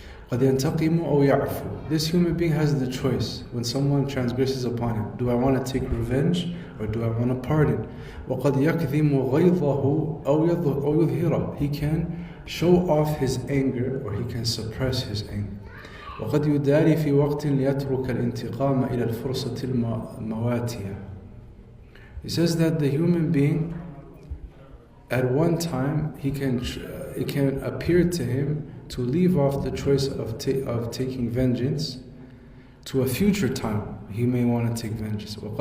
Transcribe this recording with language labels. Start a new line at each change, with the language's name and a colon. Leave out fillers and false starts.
Arabic: قَدْ يَنْتَقِمُ أَوْ يَعْفُو.
English: This human being has the choice when someone transgresses upon him. Do I want to take revenge or do I want to pardon?
Arabic: وَقَدْ يَكْذِمُ غَيْظَهُ أَوْ يُظْهِرَهُ.
English: He can show off his anger or he can suppress his anger.
Arabic: وقد يداري في وقت ليترك الانتقام إلى الفرصة المواتية.
English: He says that the human being, at one time, it can appear to him to leave off the choice of taking vengeance to a future time. He may want to take vengeance.